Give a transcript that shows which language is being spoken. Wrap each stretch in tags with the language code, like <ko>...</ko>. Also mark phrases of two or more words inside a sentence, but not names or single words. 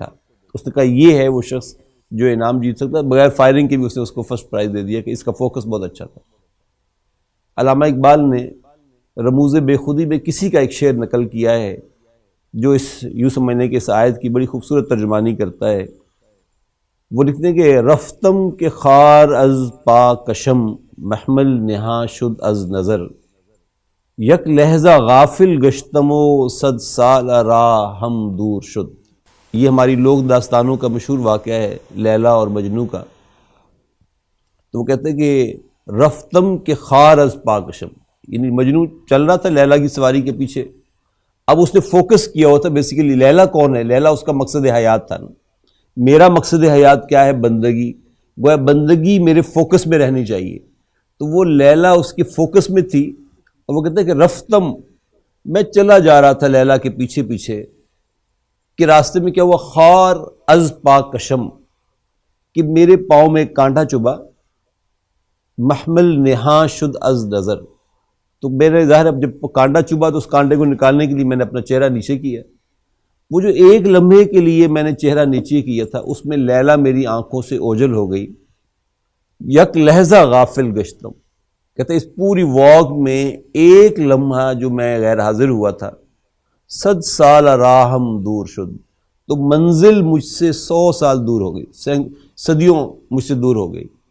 <ur>اس نے کہا یہ ہے وہ شخص جو انعام جیت سکتا ہے۔ بغیر فائرنگ کے بھی اس کو</ur> <en>first prize</en> <ur>دے دیا کہ اس کا فوکس بہت اچھا تھا۔ علامہ اقبال نے رموز بے خودی میں کسی کا ایک شعر نقل کیا ہے جو اس یوں سمجھنے کے اس آیت کی بڑی خوبصورت ترجمانی کرتا ہے۔ وہ لکھتے ہیں کہ</ur> <fa>رفتم کے خار از پا کشم، محمل نہا شد از نظر، یک لہجہ غافل گشتم و صد سال راہ ہم دور شد۔</fa> <ur>یہ ہماری لوک داستانوں کا مشہور واقعہ ہے لیلا اور مجنوں کا۔ تو وہ کہتے ہیں کہ</ur> <fa>رفتم کے خار از پا کشم،</fa> <ur>یعنی مجنوں چل رہا تھا لیلا کی سواری کے پیچھے، اب اس نے فوکس کیا ہوا تھا بیسیکلی لیلا کون ہے؟ لیلا اس کا مقصد حیات تھا نا۔ میرا مقصد حیات کیا ہے؟ بندگی۔ گویا بندگی میرے فوکس میں رہنی چاہیے، تو وہ لیلا اس کے فوکس میں تھی۔ اور وہ کہتے ہیں کہ رفتم، میں چلا جا رہا تھا لیلا کے پیچھے پیچھے، کہ راستے میں کیا ہوا؟</ur> <fa>خار از پا کشم،</fa> <ur>کہ میرے پاؤں میں ایک کانٹا چبھا،</ur> <fa>محمل نہا شد از نظر،</fa> <ur>تو میرے ظاہر اب جب کانٹا چبھا تو اس کانٹے کو نکالنے کے لیے میں نے اپنا چہرہ نیچے کیا۔ وہ جو ایک لمحے کے لیے میں نے چہرہ نیچے کیا تھا اس میں لیلا میری آنکھوں سے اوجھل ہو گئی۔</ur> <fa>یک لہجہ غافل گشتم،</fa> <ur>کہتے اس پوری واک میں ایک لمحہ جو میں غیر حاضر ہوا تھا،</ur> <fa>صد سال راہم دور شد،</fa> <ur>تو منزل مجھ سے 100 سال دور ہو گئی، صدیوں مجھ سے دور ہو گئی۔</ur>